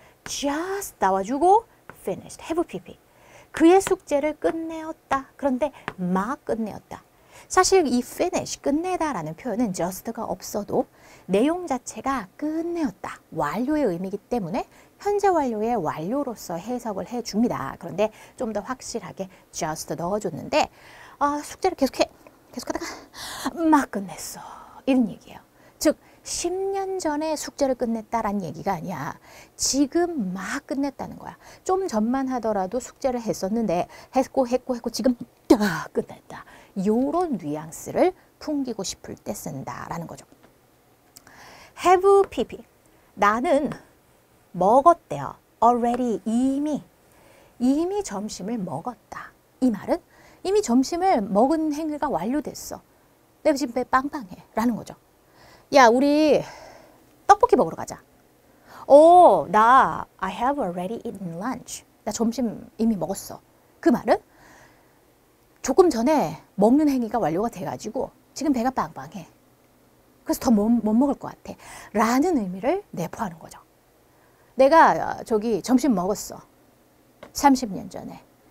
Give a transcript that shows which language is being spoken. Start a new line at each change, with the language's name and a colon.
Korean: just 나와주고 finished, have pp. 그의 숙제를 끝내었다. 그런데 막 끝내었다. 사실 이 finish, 끝내다라는 표현은 just가 없어도 내용 자체가 끝내었다. 완료의 의미이기 때문에 현재 완료의 완료로서 해석을 해줍니다. 그런데 좀 더 확실하게 just 넣어줬는데 숙제를 계속하다가 막 끝냈어. 이런 얘기예요. 즉 10년 전에 숙제를 끝냈다라는 얘기가 아니야. 지금 막 끝냈다는 거야. 좀 전만 하더라도 숙제를 했었는데 했고 지금 딱 끝냈다. 요런 뉘앙스를 풍기고 싶을 때 쓴다라는 거죠. have pp. 나는 먹었대요. already 이미 점심을 먹었다. 이 말은 이미 점심을 먹은 행위가 완료됐어. 내가 지금 배 빵빵해 라는 거죠. 야, 우리 떡볶이 먹으러 가자.
English: I have already eaten lunch.
Korean: 나 점심 이미 먹었어. 그 말은 조금 전에 먹는 행위가 완료가 돼가지고 지금 배가 빵빵해. 그래서 더 못 먹을 것 같아. 라는 의미를 내포하는 거죠. 내가 점심 먹었어. 30년 전에.